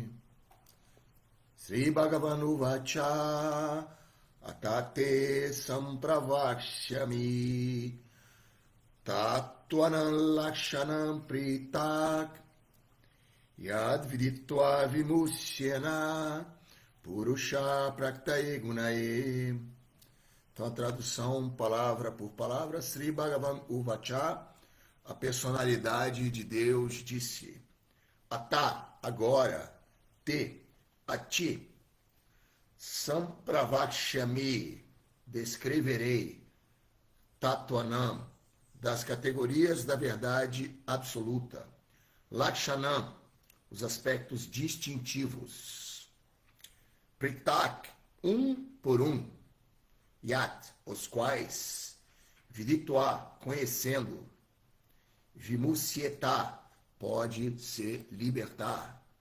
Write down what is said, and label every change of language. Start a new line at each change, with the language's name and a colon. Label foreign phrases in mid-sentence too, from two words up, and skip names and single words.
Sanskrit: श्री भगवानु वच अतते सम्प्रवक्ष्यामि तत्त्वानां लक्षणं पृतक् यद् विदित्वा विमुस्येन पुरुष प्रक्तये गुनए.
Portuguese: Então a tradução palavra por palavra.
Sanskrit: श्री भगवानु वच,
Portuguese: a personalidade de Deus, disse: Atá, agora, te, a ti, Sampravakshami, descreverei, Tatvanam, das categorias da verdade absoluta, Lakshanam, os aspectos distintivos, Pritak, um por um, Yat, os quais, Viditva, conhecendo, Vimusyeta, pode se libertar.